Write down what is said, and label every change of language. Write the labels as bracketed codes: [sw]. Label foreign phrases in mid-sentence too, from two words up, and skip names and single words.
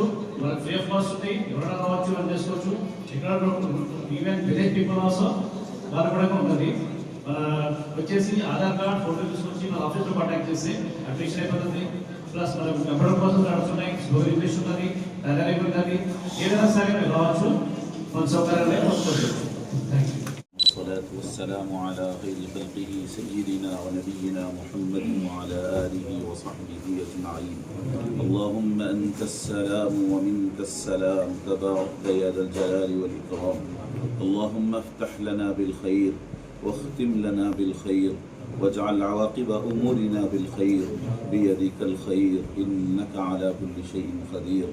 [te] వాళ్ళకి [en] free of cost [te] ఉంది, ఎవరైనా రావచ్చు, అని చేసుకోవచ్చు. ఇక్కడ [en] even village people also [te] వాళ్ళు కూడా ఉంటుంది. వచ్చేసి ఆధార్ కార్డ్ ఫోటో తీసుకొచ్చి మన ఆఫీస్లో కాంటాక్ట్ చేసి అప్లికేషన్ అయిపోతుంది. ప్లస్ మనకు [en] computer courses [te] నడుస్తున్నాయి, ఇంగ్లీష్ ఉన్నది, తదనంతరం గాని ఏదైనా సరే కావచ్చు కొంచెం [en] thank you. [ar] والصلاة والسلام على خير خلقه سيدنا ونبينا محمد وعلى آله وصحبه أجمعين. اللهم أنت السلام ومنك السلام تبارك يا ذا الجلال والإكرام. اللهم افتح لنا بالخير واختم لنا بالخير واجعل عواقب أمورنا بالخير بيدك الخير إنك على كل شيء قدير.